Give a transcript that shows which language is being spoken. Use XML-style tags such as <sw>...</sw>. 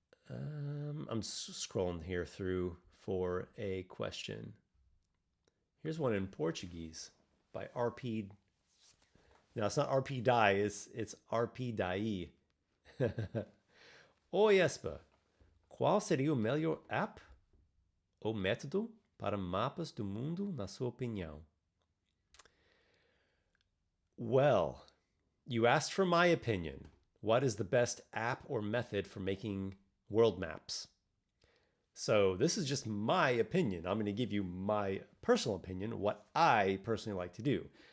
<en>I'm scrolling here through for a question. Here's one in Portuguese by RP. Now, it's not RP Die, it's RP Dai.</en> <pt>Oi, Espa. Qual seria o melhor app ou método para mapas do mundo, na sua opinião?</pt> <en>Well, you asked for my opinion. What is the best app or method for making world maps? So this is just my opinion. I'm going to give you my personal opinion, what I personally like to do.</en>